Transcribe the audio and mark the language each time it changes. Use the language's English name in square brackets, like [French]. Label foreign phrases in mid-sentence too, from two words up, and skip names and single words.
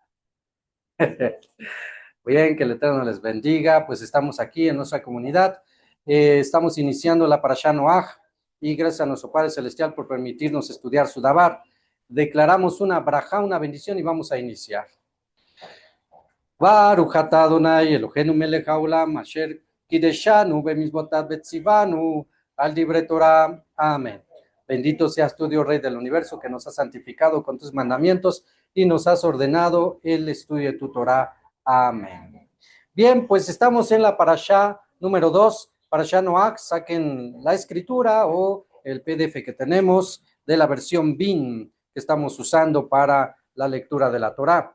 [Spanish] Bien, que el Eterno les bendiga. Pues estamos aquí en nuestra comunidad. Estamos iniciando la Parashá Noaj y gracias a nuestro Padre Celestial por permitirnos estudiar su Dabar. Declaramos una braja, una bendición y vamos a iniciar. [Hebrew] ברוך אתה אדוני אלוהינו מלך העולם אשר קדשנו במצוותיו וציוונו על דברי תורה. [Spanish] Amén. Bendito seas tú, Dios Rey del universo, que nos has santificado con tus mandamientos y nos has ordenado el estudio de tu Torah. Amén. Bien, pues estamos en la parashá número 2, parashá Noach. Saquen la escritura o el PDF que tenemos de la versión BIN que estamos usando para la lectura de la Torah.